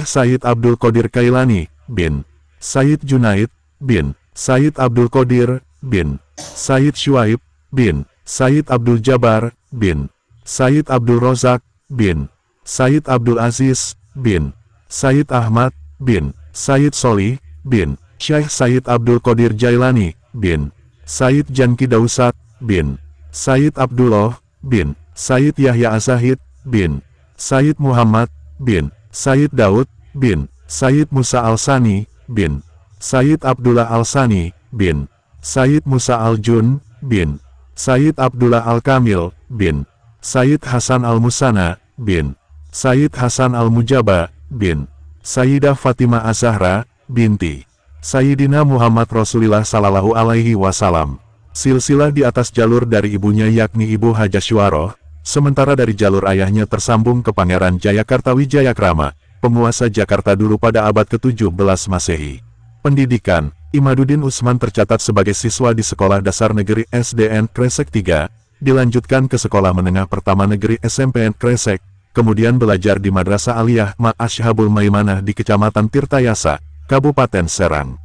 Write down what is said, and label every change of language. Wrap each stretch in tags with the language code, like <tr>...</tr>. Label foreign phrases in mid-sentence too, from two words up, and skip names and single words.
<id>Said Abdul Qadir Kailani bin Said Junaid bin Said Abdul Qadir bin Said Syuaib bin Said Abdul Jabar bin Said Abdul Rozak bin Said Abdul Aziz bin Said Ahmad bin Said Solih bin Syekh Said Abdul Qadir Jailani bin Said Janki Dausat bin Said Abdullah bin Said Yahya Azahid bin Said Muhammad bin Said Daud bin Said Musa Al-Sani bin Said Abdullah Al-Sani bin Said Musa Al-Jun bin Said Abdullah Al-Kamil bin Said Hasan Al-Musana bin Said Hasan Al-Mujaba bin Sayyidah Fatimah Az-Zahra binti Sayyidina Muhammad Rasulullah Sallallahu Alaihi Wasallam. Silsilah di atas jalur dari ibunya yakni Ibu Haja Syuwaroh, sementara dari jalur ayahnya tersambung ke Pangeran Jayakarta Wijayakrama, penguasa Jakarta dulu pada abad ke-17 Masehi. Pendidikan, Imaduddin Utsman tercatat sebagai siswa di Sekolah Dasar Negeri SDN Kresek 3, dilanjutkan ke Sekolah Menengah Pertama Negeri SMPN Kresek, kemudian belajar di Madrasah Aliyah Ma Ashabul Maimanah di Kecamatan Tirtayasa, Kabupaten Serang.</id>